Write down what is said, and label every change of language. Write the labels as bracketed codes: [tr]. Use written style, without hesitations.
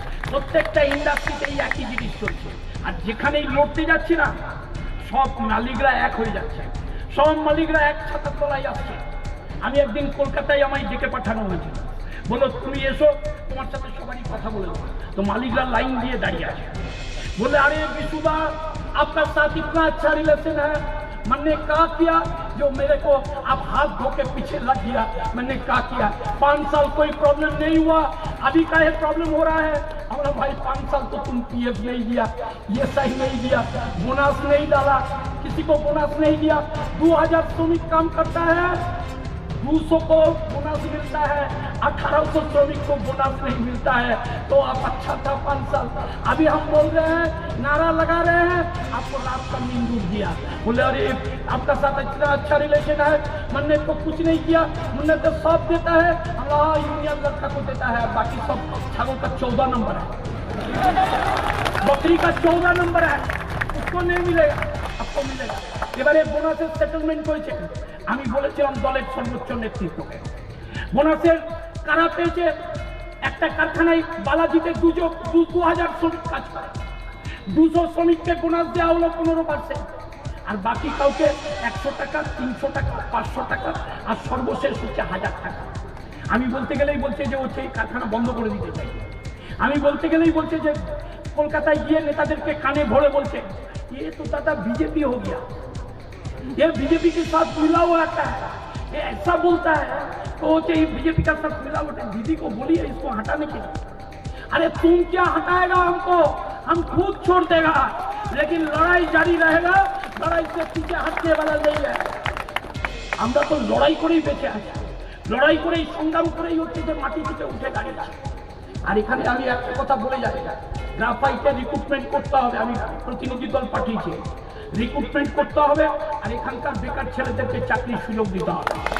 [bn] প্রত্যেকটা ইন্ডাস্ট্রিতেই একই জিনিস চলছে। আর যেখানেই লড়তে যাচ্ছি না, সব মালিকরা এক হয়ে যাচ্ছে, সব মালিকরা এক ছাতার তলায় আসছে। আমি একদিন কলকাতায় আমায় ডেকে পাঠানো হয়েছিল, বলো তুমি এসো, তোমার সাথে সবারই কথা বলে দেবো। তো মালিকরা লাইন দিয়ে দাঁড়িয়ে আছে, [hi] बोले अरे विशुदा आपका साथ इतना अच्छा रिलेशन है, मैंने क्या किया जो मेरे को आप हाथ धो के पीछे लग गया। मैंने क्या किया, 5 साल कोई प्रॉब्लम नहीं हुआ, अभी का ये प्रॉब्लम हो रहा है। हमारा भाई 5 साल तो तुम पीएफ नहीं दिया, ये सही नहीं दिया, बोनस नहीं डाला, किसी को बोनस नहीं दिया। 2000 श्रमिक काम करता है, 200 को बोनस मिलता है, 1800 श्रमिक को बोनस नहीं मिलता है। तो आप अच्छा था 5 साल। अभी हम बोल रहे हैं, नारा लगा रहे हैं, आपको रात का नींद उड़ गया। बोले अरे आपका साथ इतना अच्छा रिलेशन है, मैंने तो कुछ नहीं किया, मैंने तो सब देता है, अल्लाह यूनियन लड़का को देता है, बाकी सब छागों का 14 नंबर है, बकरी का 14 नंबर है, उसको नहीं मिलेगा, आपको मिलेगा। [bn] এবারে বোনাসের সেটেলমেন্ট করেছে। আমি বলেছিলাম দলের সর্বোচ্চ নেতৃত্বকে, বোনাসের কারা পেয়েছে? একটা কারখানায় বালাজিতে 2000 শ্রমিক কাজ করে, 200 শ্রমিককে বোনাস দেওয়া হলো 15%, আর বাকি কাউকে 100 টাকা, 300 টাকা, 500 টাকা, আর সর্বশেষ হচ্ছে 1000 টাকা। আমি বলতে গেলেই বলছে যে হচ্ছে এই কারখানা বন্ধ করে দিতে চাই। আমি বলতে গেলেই বলছে যে কলকাতায় গিয়ে নেতাদেরকে কানে ভরে বলছে [hi] ये तो दादा बीजेपी हो गया, ये बीजेपी के साथ मिला हुआ आता है, ये ऐसा बोलता है तो ये बीजेपी का साथ मिला हुआ। दीदी को बोलिए इसको हटाने के लिए। अरे तुम क्या हटाएगा हमको, हम खुद छोड़ देगा, लेकिन लड़ाई जारी रहेगा, लड़ाई से पीछे हटने वाला नहीं है। [bn] আমরা তো লড়াই করেই বেঁচে আছি, লড়াই করেই সংগ্রাম করেই হচ্ছে যে মাটি থেকে উঠে দাঁড়িয়েছি। আর এখানে আমি একটা কথা বলে যাই, গ্রাফাইটে রিক্রুটমেন্ট করতে হবে। আমি প্রতিনিধি দল পাঠিয়েছি, রিক্রুটমেন্ট করতে হবে আর এখানকার বেকার ছেলেদেরকে চাকরির সুযোগ দিতে হবে।